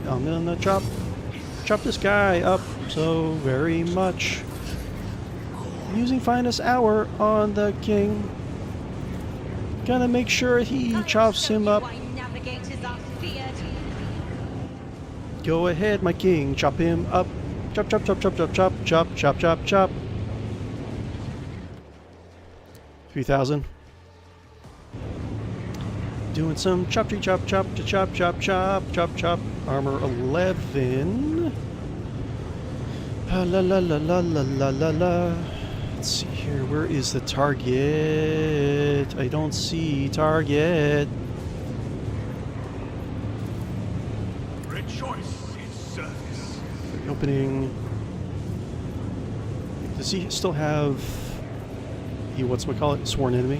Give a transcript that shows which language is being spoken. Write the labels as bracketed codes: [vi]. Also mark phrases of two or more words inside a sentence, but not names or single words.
[en] I'm gonna chop this guy up so very much. Using finest hour on the king. Gonna make sure he chops him up. Go ahead, my king. Chop him up. Chop, chop, chop, chop, chop, chop, chop, chop, chop, chop. 3,000. Doing some chop, tree, chop, chop, to chop, chop, chop, chop, chop. Armor 11. La la la la la la la la. Let's see here. Where is the target? I don't see target. Rejoice in service. Opening. Does he still have sworn enemy?